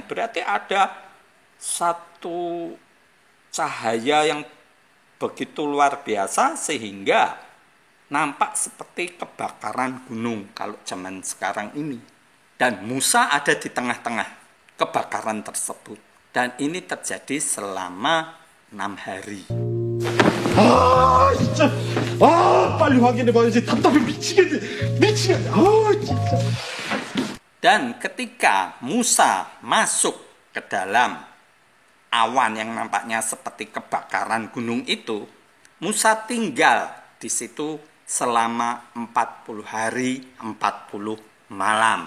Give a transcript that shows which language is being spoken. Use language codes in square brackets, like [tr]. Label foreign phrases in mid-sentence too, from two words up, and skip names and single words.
[id] Berarti ada satu cahaya yang begitu luar biasa sehingga nampak seperti kebakaran gunung kalau zaman sekarang ini. Dan Musa ada di tengah-tengah kebakaran tersebut. Dan ini terjadi selama 6 hari. [ko] 아 진짜 빨리 확인해봐야지. 답답해 미치겠네. 진짜. [id] Dan ketika Musa masuk ke dalam awan yang nampaknya seperti kebakaran gunung itu, Musa tinggal di situ selama 40 hari 40 malam.